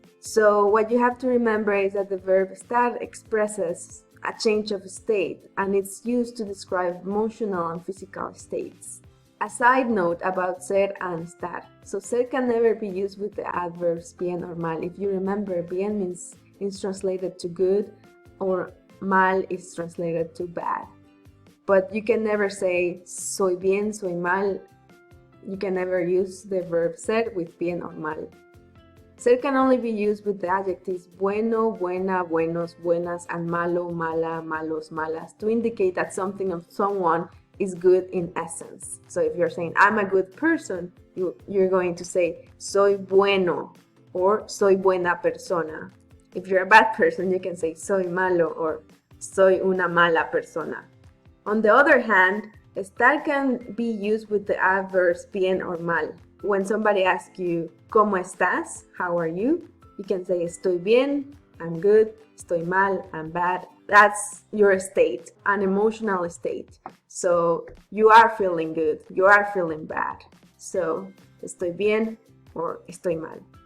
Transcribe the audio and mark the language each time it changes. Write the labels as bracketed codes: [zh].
[en] So what you have to remember is that the verb estar expresses a change of state, and it's used to describe emotional and physical states. A side note about ser and estar. So ser can never be used with the adverbs bien or mal. If you remember, bien is translated to good, or mal is translated to bad. But you can never say [es] soy bien, soy mal. [en] You can never use the verb ser with bien or mal. Ser can only be used with the adjectives bueno, buena, buenos, buenas, and malo, mala, malos, malas to indicate that something or someone is good in essence. So if you're saying, I'm a good person, you're going to say, [es] soy bueno, [en] or [es] soy buena persona. [en] If you're a bad person, you can say, [es] soy malo, [en] or [es] soy una mala persona. [en] On the other hand, estar can be used with the adverbs bien or mal. When somebody asks you, [es] ¿Cómo estás? [en] How are you? You can say, [es] estoy bien, [en] I'm good, [es] estoy mal, [en] I'm bad. That's your state, an emotional state. So you are feeling good, you are feeling bad. [es] So, estoy bien or estoy mal.